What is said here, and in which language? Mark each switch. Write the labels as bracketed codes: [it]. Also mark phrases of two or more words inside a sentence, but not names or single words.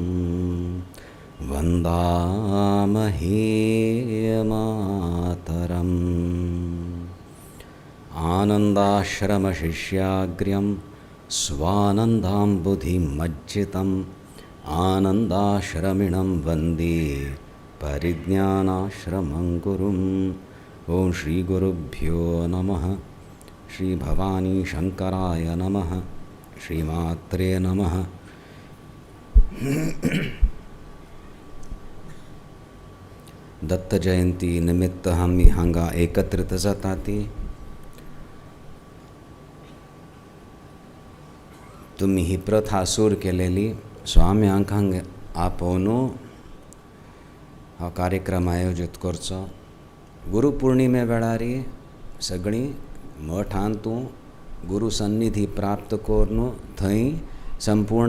[sa] वन्दामहे मातरम् आनन्दाश्रमशिष्याग्र्यं स्वानन्दाम्बुधिमज्जितम् आनन्दाश्रमिणं वन्दे परिज्ञानाश्रमं गुरुम् ॐ श्रीगुरुभ्यो नमः श्री भवानी शंकराय नमः श्रीमात्रे नमः [kok] दत्त जयंती निमित्त आम्ही हांगा एकत्रित जाताती तुम्ही ही प्रथा सूर केलेली स्वाम्यांक हांगा आपोवन हा कार्यक्रम आयोजीत करचो गुरुपौर्णिमे वेळारी सगळीं मठान तूं गुरु सन्निधी प्राप्त करून थंय संपूर्ण